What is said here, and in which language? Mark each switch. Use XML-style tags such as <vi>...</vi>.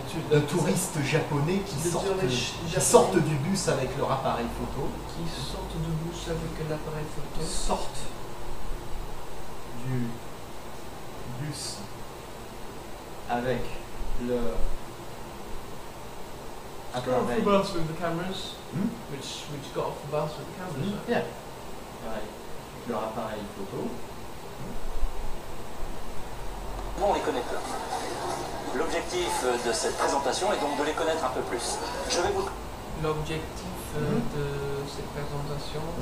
<fr>De touristes japonais qui sortent du bus avec leur appareil photo. qui sortent du bus avec l'appareil photo. Sortent du bus avec leur</fr> <en>Got off the</en> <fr>appareil.</fr> <en>bus with the cameras, Hmm? which got off the bus with the cameras. Yeah.</en> <fr>Avec leur appareil photo. On les connaît peu. L'objectif de cette présentation est donc de les connaître un peu plus. Je vais vous... L'objectif de cette présentation,</fr>